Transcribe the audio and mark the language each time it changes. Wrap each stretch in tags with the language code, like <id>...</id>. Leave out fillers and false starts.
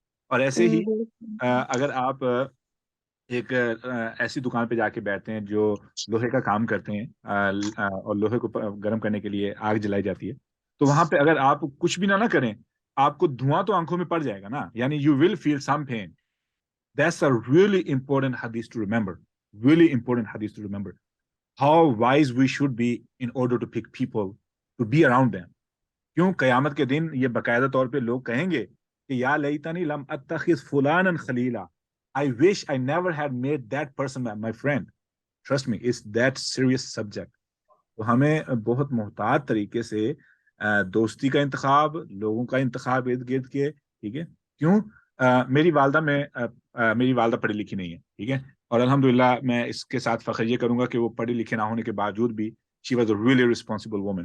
<ur>اور ایسے ہی اگر آپ ایک ایسی دکان پہ جا کے بیٹھتے ہیں جو لوہے کا کام کرتے ہیں اور لوہے کو گرم کرنے کے لیے آگ جلائی جاتی ہے, تو وہاں پہ اگر آپ کچھ بھی نہ کریں آپ کو دھواں تو آنکھوں میں پڑ جائے گا نا, یعنی</ur> <en>you will feel some pain. That's a really important hadith to remember. Really important hadith to remember. How wise we should be in order to pick people to be around them.</en> <ur>کیوں قیامت کے دن یہ باقاعدہ طور پہ لوگ کہیں گے کہ</ur> <ar>یا لیتنی لم اتخذ فلانا خلیلا.</ar> <en>I wish I never had made that person my friend. Trust me, it's that serious subject.</en> <ur>تو ہمیں بہت محتاط طریقے سے دوستی کا انتخاب، لوگوں کا انتخاب ارد گرد کے، ٹھیک ہے. کیوں؟ میری والدہ پڑھی لکھی نہیں ہے، ٹھیک ہے، اور الحمدللہ میں اس کے ساتھ فخر یہ کروں گا کہ وہ پڑھی لکھے نہ ہونے کے باوجود بھی</ur> <en>She was a really responsible woman.</en>